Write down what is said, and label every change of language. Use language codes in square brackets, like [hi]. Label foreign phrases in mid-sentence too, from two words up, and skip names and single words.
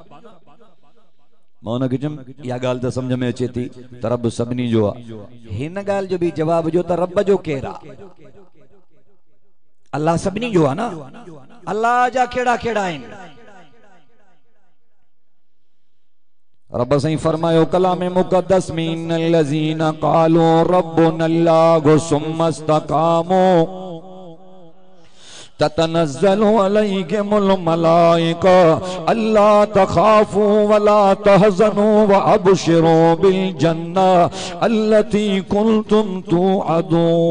[sd] मां उनखे चयुमि इहा ॻाल्हि त सम्झ में अचे थी त रब सभिनी जो आहे। हिन ॻाल्हि जो बि जवाब जो त रब जो केरु आहे? अल्लाह सभिनी जो आहे न। अल्लाह जा कहिड़ा कहिड़ा आहिनि? रब साईं फरमायो कलाम मुक़द्दस में, [ar] إن الذين قالوا ربنا الله ثم استقاموا تتنزل عليهم الملائكة ألا تخافوا ولا تحزنوا وأبشروا بالجنة التي كنتم توعدون